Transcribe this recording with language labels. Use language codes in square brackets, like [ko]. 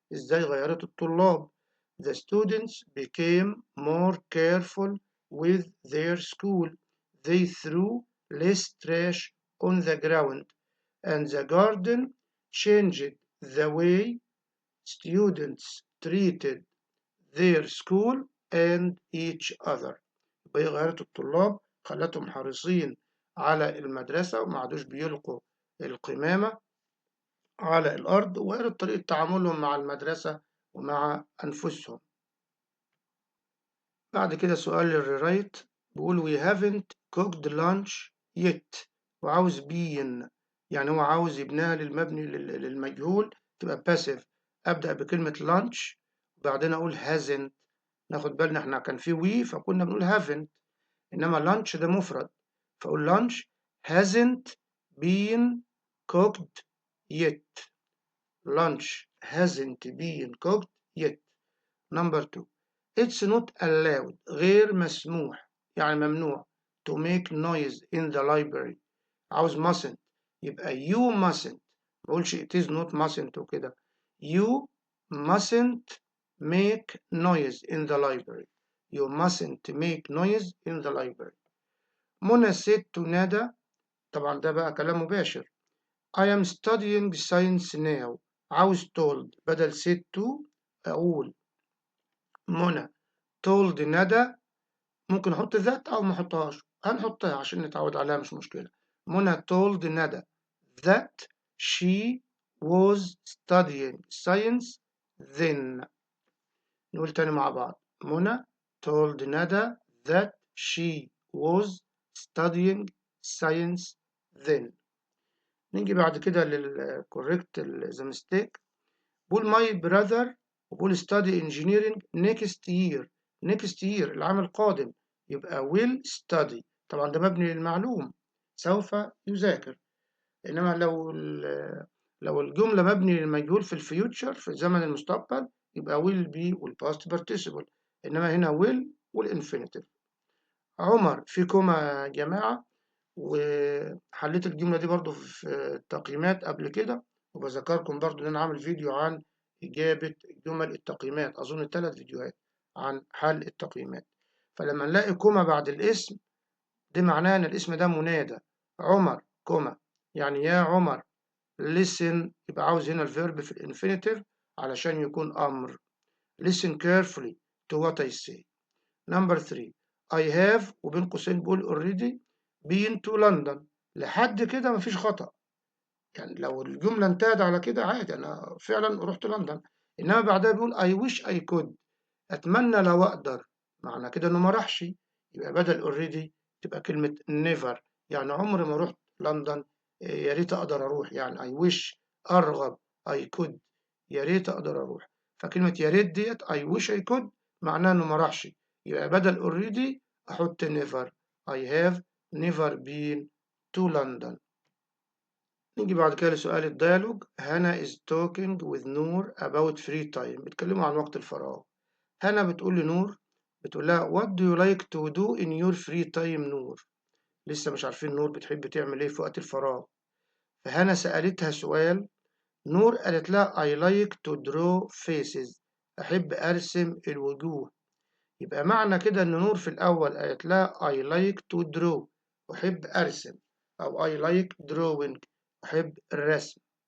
[ar] إزاي غيرت الطلاب؟ [en] The students became more careful with their school. They threw less trash on the ground. And the garden changed the way students treated their school and each other. [ar] يبقى غيرت الطلاب، خلتهم حريصين على المدرسة وما عادوش بيلقوا القمامة على الأرض، وغيرت طريقة تعاملهم مع المدرسة ومع أنفسهم. بعد كده سؤال الريرايت، بيقول [en] we haven't cooked lunch yet، [ar] وعاوز been، يعني هو عاوز يبنيها للمبني للمجهول تبقى passive. أبدأ بكلمة lunch وبعدين أقول hasn't. ناخد بالنا احنا كان في we فكنا بنقول haven't، إنما lunch ده مفرد، فأقول [en] lunch hasn't been cooked yet. Lunch hasn't been cooked yet. Number 2. It's not allowed، [ar] غير مسموح يعني ممنوع، [en] to make noise in the library. [ar] عاوز mustn't، يبقى [en] you mustn't، [ar] ما اقولش [en] it is not mustn't [ar] وكده. [en] You mustn't make noise in the library. You mustn't make noise in the library. [ar] منى [en] said to [ar] ندى، طبعا ده بقى كلام مباشر. [en] I am studying science now. [ar] عاوز told، بدل said to أقول منى told ندى. ممكن أحط ذات أو ما أحطهاش، هنحطها عشان نتعود عليها مش مشكلة. [en] Mona told Nada that she was studying science then. [ar] نقول تاني مع بعض. [en] Mona told Nada that she was studying science then. [ar] نيجي بعد كده لل [en] correct the mistake. بقول my brother وبقول study engineering next year. next year [ar] العام القادم، يبقى [en] will study، [ar] طبعا ده مبني للمعلوم سوف يذاكر. إنما لو الجملة مبني للمجهول في الفيوتشر في زمن المستقبل يبقى [en] will be [ar] وال [en] past participle، [ar] إنما هنا will والinfinitive. عمر في كوما يا جماعة، وحليت الجملة دي برضو في التقييمات قبل كده، وبذكركم برضو إن أنا عامل فيديو عن إجابة جمل التقييمات، أظن 3 فيديوهات عن حل التقييمات. فلما نلاقي كوما بعد الاسم دي معناه إن الاسم ده منادى. عمر كوما يعني يا عمر. listen يبقى عاوز هنا الفيرب في الانفينيتيف علشان يكون أمر. [en] listen carefully to what I say. Number 3. I have [ar] وبين قوسين بقول [en] already been to London. [ar] لحد كده مفيش خطأ، يعني لو الجملة انتهت على كده عادي أنا فعلا رحت لندن. إنما بعدها بيقول [en] I wish I could، [ar] أتمنى لو أقدر، معنى كده إنه ما راحش، يبقى بدل already تبقى كلمة never، يعني عمري ما رحت لندن، يا ريت أقدر أروح، يعني I wish أرغب I could، يا ريت أقدر أروح. فكلمة يا ريت ديت [en] I wish I could [ar] معناها إنه ما راحش، يبقى بدل already أحط never. [en] I have never been to London. [ar] نيجي بعد كده لسؤال الديالوج. هنا [en] is talking with [ar] نور about [en] free time، [ar] بيتكلموا عن وقت الفراغ. هنا بتقول لنور، بتقول لها [en] what do you like to do in your free time Noor? [ar] لسه مش عارفين نور بتحب تعمل إيه في وقت الفراغ. فهنا سألتها سؤال، نور قالت لها [en] I like to draw faces، [ar] أحب أرسم الوجوه. يبقى معنى كده إن نور في الأول قالت لها [en] I like to draw، [ar] أحب أرسم، أو [en] I like drawing، [ar] أحب الرسم.